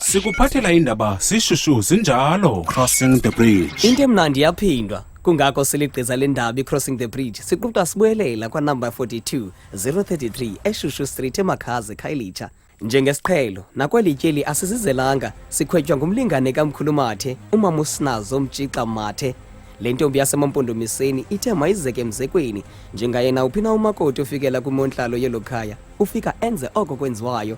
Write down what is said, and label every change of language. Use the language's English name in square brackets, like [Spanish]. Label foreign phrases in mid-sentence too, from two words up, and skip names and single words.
[Xhosa] Sikuphathela indaba sishushu zinjalo. Crossing the bridge. Into emnandi yaphindwa. Kungakho siligqiza lendaba Crossing the Bridge. Siquqa sibuyelela kwa number 42 033 eShushu Street eMakhaze Khayelitsha. Njengesiqhelo nakwelityeli asisizelanga sikhwetywa ngumlingane kaMkhulumathe umama uSnazo Mtshixa Mathe. Le ntombi yasemampondomiseni ithe mayizeke emzekweni njengayena uphina umakoti ofikela kumonhlalo yelokhaya ufika enze oko kwenziwayo.